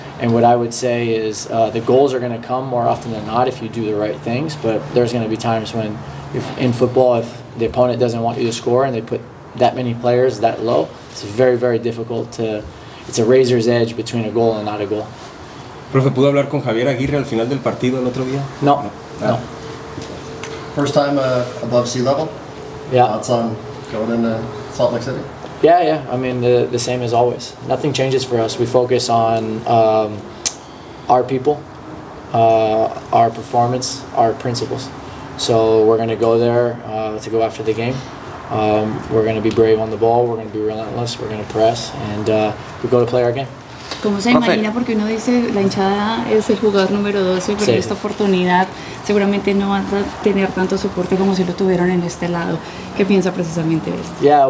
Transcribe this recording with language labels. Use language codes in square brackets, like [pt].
[en] And what I would say is the goals are going to come more often than not if you do the right things, but there's going to be times when in football, if the opponent doesn't want you to score and they put that many players that low, it's very, very difficult to... It's a razor's edge between a goal and not a goal. [es] Profe, ¿pudo hablar con Javier Aguirre al final del partido el otro día? No. [en] First time above sea level? Yeah. Thoughts on going into Salt Lake City? Yeah. I mean, the same as always. Nothing changes for us. We focus on our people, our performance, our principles. So we're going to go there to go after the game. We're going to be brave on the ball, we're going to be relentless, we're going to press, and we go to play our game. [es] ¿Cómo se imagina? Porque uno dice la hinchada es el jugador número 12, pero en esta oportunidad seguramente no van a tener tanto soporte como si lo tuvieron en este lado. ¿Qué piensa precisamente de esto?